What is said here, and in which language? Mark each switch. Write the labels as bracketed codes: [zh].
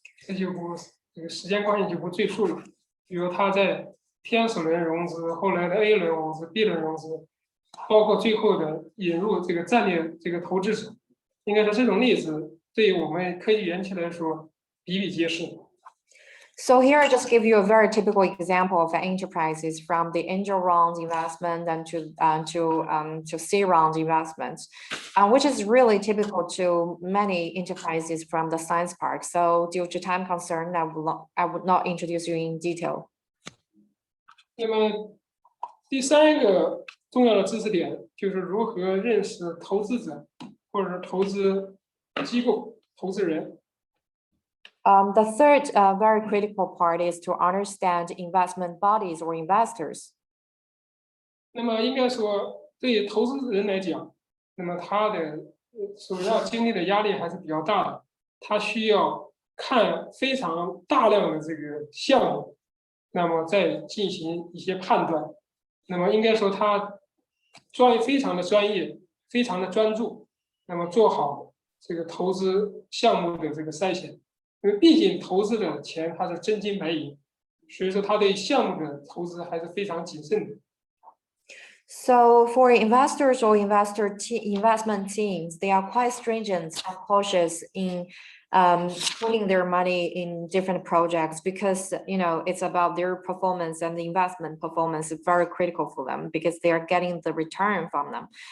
[zh] 这个时间关系就不赘述了。比如他在天使轮融资，后来的 A 轮融资、B 轮融资，包括最后的引入这个战略这个投资者，应该说这种例子对于我们科技园区来说比比皆是。 [en] So here I just give you a very typical example of enterprises from the angel round investment and to C round investments, which is really typical to many enterprises from the science park. So due to time concern, I would not introduce you in detail. [zh] 那么第三个重要的知识点就是如何认识投资者或者是投资机构、投资人。 [en] The third very critical part is to understand investment bodies or investors. [zh] 那么应该说，对于投资人来讲，那么他的所要经历的压力还是比较大的。他需要看非常大量的这个项目，那么再进行一些判断。那么应该说他非常的专业，非常的专注，那么做好这个投资项目的这个筛选。因为毕竟投资的钱它是真金白银，所以说他对项目的投资还是非常谨慎的。 [en] So for investors or investment teams, they are quite stringent and cautious in putting their money in different projects because it's about their performance, and the investment performance is very critical for them because they are getting the return from them.